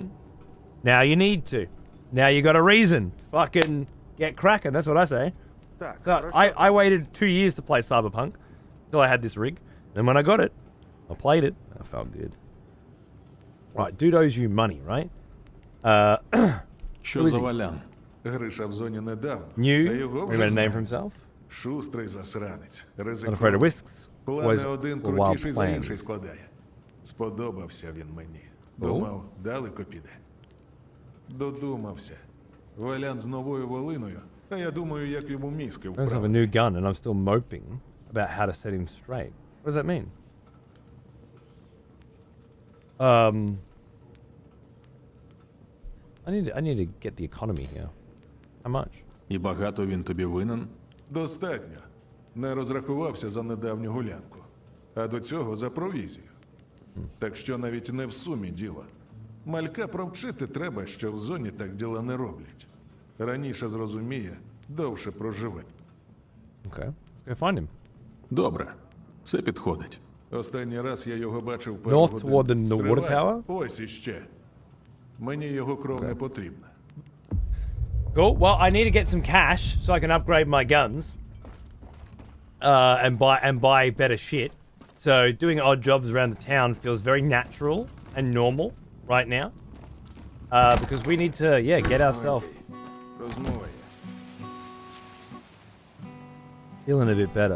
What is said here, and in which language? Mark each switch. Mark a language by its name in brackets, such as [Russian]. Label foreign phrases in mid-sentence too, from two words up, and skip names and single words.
[English] Now you need to. Now you got a reason. Fucking get cracking, that's what I say. So, I waited 2 years to play Cyberpunk until I had this rig. Then when I got it, I played it. I felt good. Right, dude owes you money, right? [Ukrainian] Що за Валян? Гриша в зоні недавно, [English] New, [Ukrainian] а його [English] he [Ukrainian] вже [English] made a name for [Ukrainian] знають. [English] himself. [Ukrainian] Шустрий засранець, [English] Not afraid of [Ukrainian] ризикований. [English] risks. [Ukrainian] Плани [English] Always [Ukrainian] один [English] a wild [Ukrainian] крутіший за [English] plan. [Ukrainian] інший складає. Сподобався він мені. Думав, далеко піде. Додумався. Валян з новою волиною, а я думаю, як йому мізки [English] I don't have a [Ukrainian] вправити. [English] new gun and I'm still moping about how to set him straight. What does that mean? I need to get the economy here. How much? [Ukrainian] І багато він тобі винен? Достатньо. Не розрахувався за недавню гулянку. А до цього за провізію. Так що навіть не в сумі діло. Малька провчити треба, що в зоні так діла не роблять. Раніше зрозуміє, довше проживе. [English] Okay, let's go find him. [Ukrainian] Добре. Це підходить. Останній раз я його бачив пару [English] North [Ukrainian] годин. [English] toward the water [Ukrainian] Стривай. [English] tower? [Ukrainian] Ось іще. Мені його кров не потрібна. [English] Cool. Well, I need to get some cash so I can upgrade my guns. And buy better shit. So doing odd jobs around the town feels very natural and normal right now. Because we need to, get ourselves feeling a bit better.